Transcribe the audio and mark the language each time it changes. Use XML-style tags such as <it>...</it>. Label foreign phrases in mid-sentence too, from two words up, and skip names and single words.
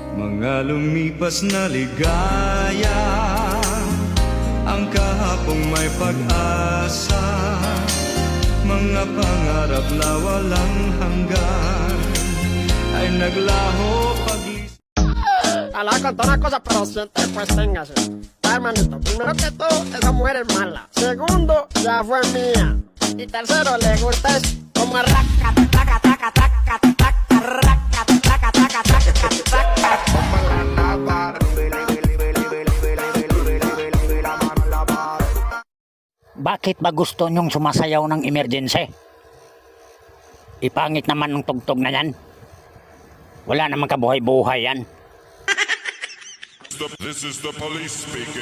<tl>Mga lumipas na ligaya, ang kahapong may pag-asa, mga pangarap na walang hanggan ay naglaho paglis.</tl> <es>Hablar con todas las cosas, pero siempre pues téngase. Hermanito, primero que todo, esa mujer es mala. Segundo, ya fue mía. Y tercero, le gusta es como raca, taca, taca, taca, taca, raca, taca, taca, taca, taca. Como la lava.</es> <tl>Bakit ba gusto nyong sumasayaw ng emergency? Ipangit naman ng tugtog na yan. Wala namang kabuhay-buhay yan.</tl> <en>This is the police speaking.</en>